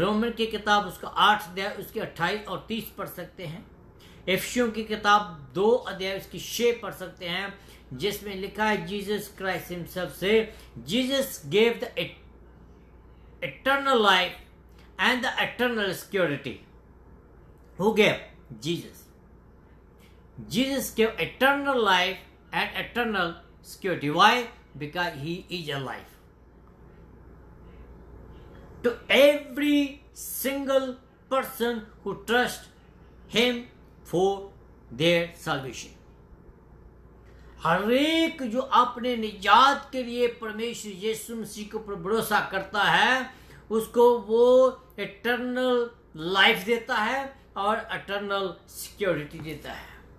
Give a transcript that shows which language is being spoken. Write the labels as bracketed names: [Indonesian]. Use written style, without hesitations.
[Hindi] Roman की किताब उसका 8 अध्याय उसके 28 और 30 पढ़ सकते हैं। इफिसियों की किताब 2 अध्याय उसकी 6 पढ़ सकते हैं, जिसमें लिखा है जीसस क्राइस्ट हिमसेल्फ से, [English] Jesus gave the eternal life and the eternal security. Who gave? Jesus. Jesus gave eternal life and eternal security. Why? Because he is alive. To every single person who trusts him for their salvation. [Hindi] हर एक जो अपने निजात के लिए परमेश्वर यीशु मसीह के ऊपर भरोसा करता है उसको वो इटर्नल लाइफ देता है और इटर्नल सिक्योरिटी देता है।